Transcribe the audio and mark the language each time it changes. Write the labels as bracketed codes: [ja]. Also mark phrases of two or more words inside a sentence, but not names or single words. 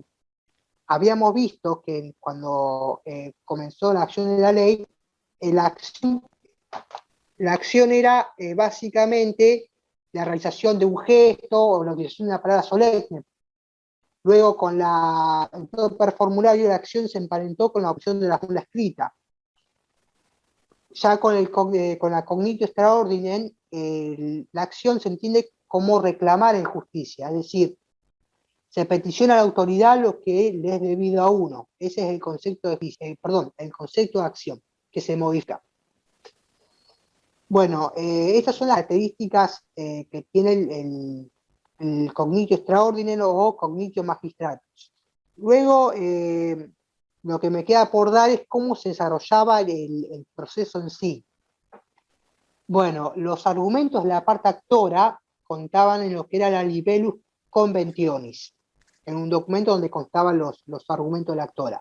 [es] Habíamos visto que cuando comenzó la acción de la ley, la acción era básicamente la realización de un gesto o la utilización de una palabra solemne. Luego, con el propio formulario, la acción se emparentó con la opción de la fórmula escrita. Ya con la [la] cognitio extra ordinem, [es] la acción se entiende como reclamar en justicia, es decir, se peticiona a la autoridad lo que le es debido a uno. Ese es el concepto el concepto de acción que se modifica. Bueno, estas son las características que tiene el [la] cognitio extra ordinem [es] o [la] cognitio magistratus. [es] Luego, lo que me queda por dar es cómo se desarrollaba el proceso en sí. Bueno, los argumentos de la parte actora contaban en lo que era la [la] libellus conventionis, [es] en un documento donde constaban los argumentos de la actora.